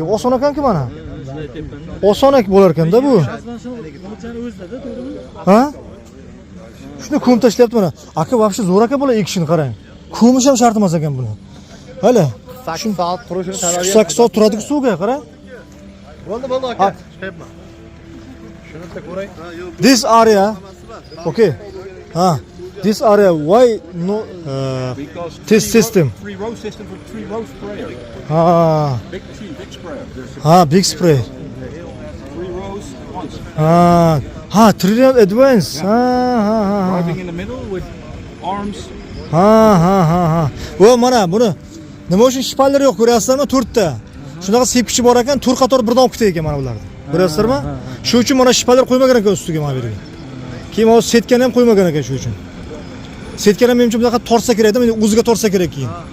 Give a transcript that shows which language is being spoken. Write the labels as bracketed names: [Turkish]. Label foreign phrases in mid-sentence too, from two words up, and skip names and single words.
[Uzbek] Oson ekan-ku mana. Oson bo'lar ekanda bu. Ha? Shuni ko'mib tashlayapti mana. Aka вообще zo'r aka bo'la ekishini qarang. Ko'mish ham shart emas ekan buni. Hala. 8 soat turishini talab 8 soat turadi-ku suvga, qarang. Bo'ldi aka. Chiqyapman. [English] This area. Okay. This area why no this system? 3 row system for 3 row sprayer. Big machine, big sprayer. There's Big spray. 3 rows once. 3 round advance. Driving in the middle with arms. [Uzbek] Voy mana buni nima uchun shpallar yo'q ko'ryapsizlarmi? 4 ta. Shunaqa sepkichi bor ekan, 4 qator birdan o'qitdi ekan mana bularni. Ko'ryapsizlarmi? Shu uchun mana shpallar qo'ymagan ekan ustiga mana bu yerga. Keyin hozir setkani ham qo'ymagan ekan shu uchun. Setkani ham menimcha bunaqa tortsa kerak-da, men o'ziga tortsa kerak keyin.